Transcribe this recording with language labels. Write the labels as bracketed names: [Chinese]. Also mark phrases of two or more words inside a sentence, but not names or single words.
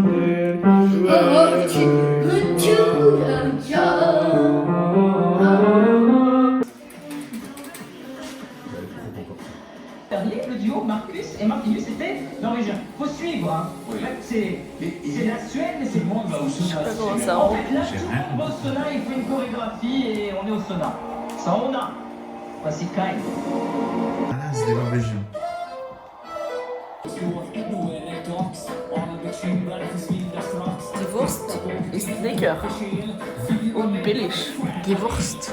[French] Dernier, le duo Marcus et Martinus était norvégien. Faut suivre, hein. En fait, c'est la Suède, mais c'est le monde va au sauna. comment ça En fait, là, tout le monde va au sauna, il fait une chorégraphie et on est au sauna. Sauna. Voici Kai. Ah, c'est des Norvégiens. [German] Die Wurst ist lecker und billig. Die Wurst.